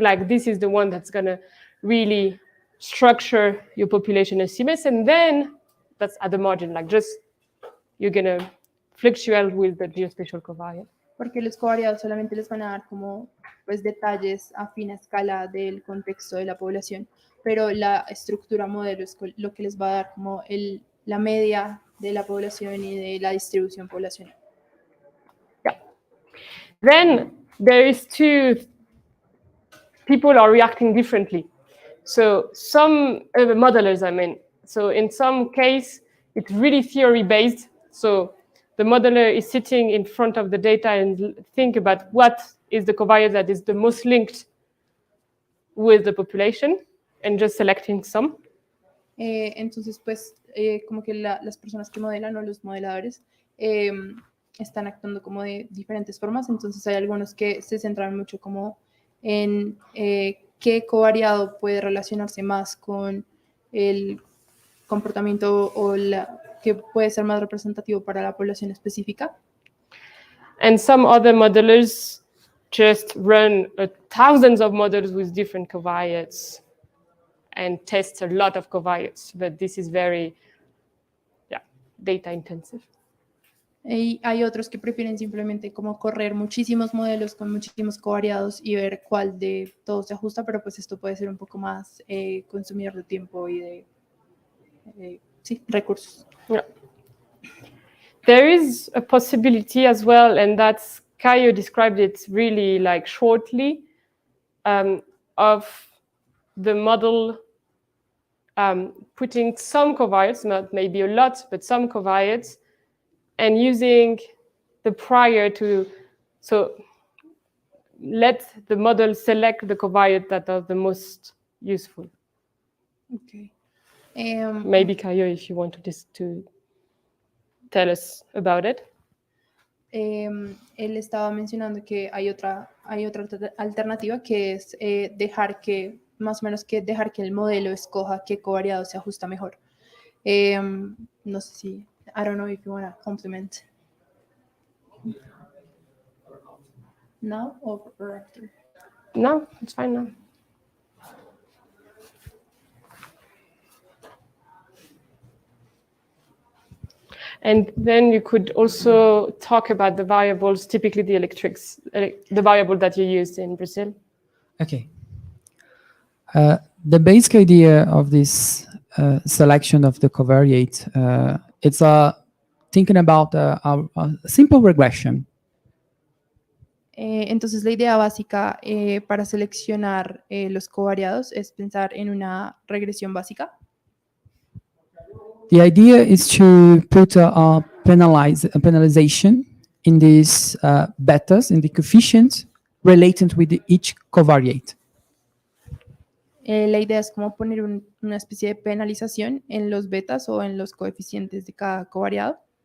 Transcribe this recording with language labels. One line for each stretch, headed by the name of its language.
English: Like this is the one that's going to really structure your population estimates, and then that's at the margin, like just you're going to fluctuate with the geospatial covariate.
Spanish: Porque los covariados solamente les van a dar como pues detalles a fina escala del contexto de la población, pero la estructura modelo es lo que les va a dar como la media de la población y de la distribución poblacional.
English: Yeah. Then there is people are reacting differently. So some modelers, I mean, so in some case, it's really theory-based. So the modeler is sitting in front of the data and think about what is the covariate that is the most linked with the population and just selecting some.
Spanish: Entonces, pues, como que las personas que modelan o los modeladores están actuando como de diferentes formas. Entonces, hay algunos que se centran mucho como en qué covariado puede relacionarse más con el comportamiento o que puede ser más representativo para la población específica.
English: And some other modelers just run thousands of models with different covariates and test a lot of covariates, but this is very data intensive.
Spanish: Y hay otros que prefieren simplemente como correr muchísimos modelos con muchísimos covariados y ver cuál de todos se ajusta, pero pues esto puede ser un poco más consumidor de tiempo y de recursos.
English: Yeah. There is a possibility as well, and that's Caio described it really like shortly, of the model putting some covariates, not maybe a lot, but some covariates, and using the prior to, so let the model select the covariate that are the most useful. Okay. Maybe Caio, if you want to tell us about it.
Spanish: Él estaba mencionando que hay otra alternativa que es dejar que el modelo escoja qué covariado se ajusta mejor. No sé si,
English: I don't know if you want to compliment. Now or after? No, it's fine now. And then you could also talk about the variables, typically the the variable that you used in Brazil. Okay. The basic idea of this selection of the covariate, it's thinking about a simple regression.
Spanish: Entonces la idea básica para seleccionar los covariados es pensar en una regresión básica.
English: The idea is to put a penalization in these betas, in the coefficients related with each covariate.
Spanish: La idea es como poner una especie de penalización en los betas o en los coeficientes de cada covariado.